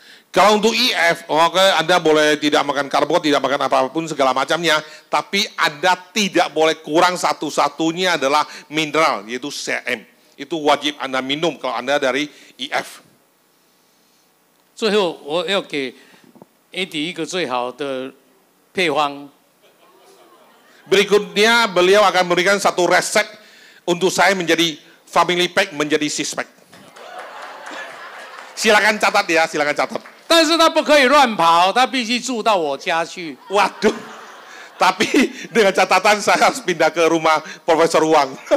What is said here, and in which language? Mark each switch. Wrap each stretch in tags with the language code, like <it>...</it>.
<id>Kalau untuk IF, oke, Anda boleh tidak makan karbo, tidak makan apapun segala macamnya, tapi Anda tidak boleh kurang satu-satunya adalah mineral, yaitu CM. Itu wajib Anda minum kalau Anda dari IF.</id> <zh>最后，我要给 Eddie 一个最好的配方。</zh> <id>Berikutnya beliau akan memberikan satu resep untuk saya menjadi family pack, menjadi six pack. Silakan catat ya, silakan catat.</id> <zh>但是他不可以乱跑，他必须住到我家去。</zh> <id>Waduh, tapi dengan catatan saya harus pindah ke rumah Profesor Wang.</id>